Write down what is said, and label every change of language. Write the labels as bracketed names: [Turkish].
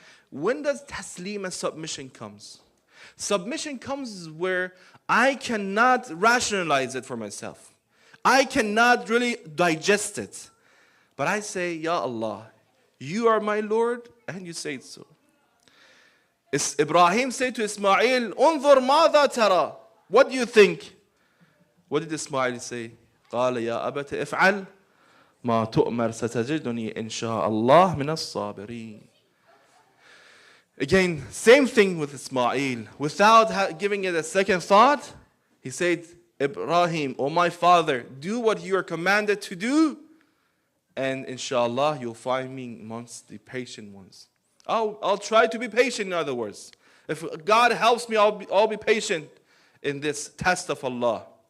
[English] When does taslim and submission comes? Submission comes where I cannot rationalize it for myself. I cannot really digest it. But I say, Ya Allah, you are my Lord, and you say it so. Ibrahim said to Ismail, [Arabic] Unzur madha tara. [English] What do you think? What did Ismail say? [Arabic] قال يا أبت افعل ما تؤمر ستجدني إن شاء الله من الصابرين. [English] Again, same thing with Ismail. Without giving it a second thought, he said, Ibrahim, oh my father, do what you are commanded to do, and inshallah you'll find me amongst the patient ones. I'll try to be patient, in other words. If God helps me, I'll be patient in this test of Allah.